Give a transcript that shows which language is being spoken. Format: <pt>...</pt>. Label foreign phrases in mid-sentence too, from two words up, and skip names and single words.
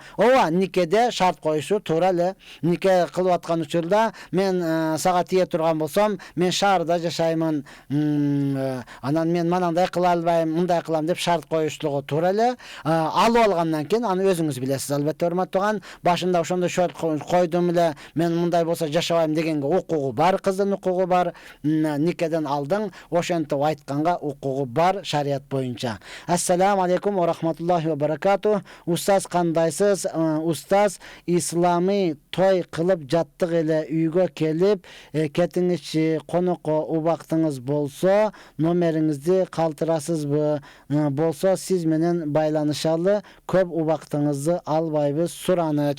<ky>Ооба, никеде шарт коюшу туура эле. Нике кылып аткан учурда мен сага тие турган болсом, мен шаарда жашаймын, анан мен манандай кыла албайм, мындай кылам деп шарт коюштугу туура эле. Алып алгандан кийин аны өзүңүз билесиз. Албетте урматтаган, башында ошондой шарт койдум эле, мен мындай болсо жашабайм дегенге укугу бар, кыздын укугу бар. Никеден алдың, ошентип айтканга укугу бар шарият боюнча.</ky> <ar>السلام عليكم ورحمة الله وبركاته.</ar> <ky>Устаз кандайсыз? Устаз, исламый той кылып жаттык эле үйгө келип, кетиңизчи, конокко убактыңыз болсо, номериңизди калтырасызбы? Болсо сиз менен байланышалы, көп убактыңызды албайбыз, сураныч.</ky>